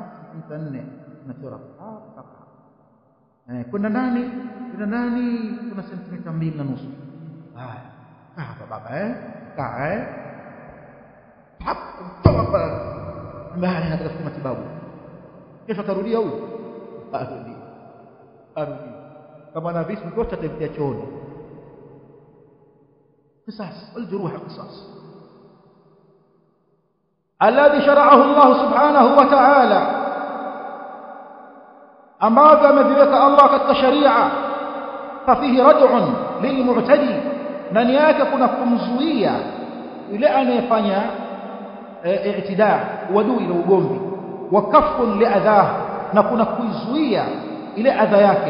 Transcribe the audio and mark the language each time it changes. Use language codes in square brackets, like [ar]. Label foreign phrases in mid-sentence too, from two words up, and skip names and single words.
[sw] Sentimita 4, nachora hapa. Kwenda ndani kuna sentimita 2.5. Haya hapa baba, kaa hapa, mbaya anataka matibabu, kesho atarudia huyu, arudi kama na visu vyote atavitia chooni. [ar] قصاص والجروح قصاص الذي شرعه الله سبحانه وتعالى، [sw] ambavyo ameviweka Allah katika sharia. [ar] ففيه ردع للمعتدي, [sw] ndani yake kuna kumzuia yule anayefanya i'tidaa, wadui na ugomvi. [ar] وكف لأذاه, [sw] na kuna kuizuia ile adha yake.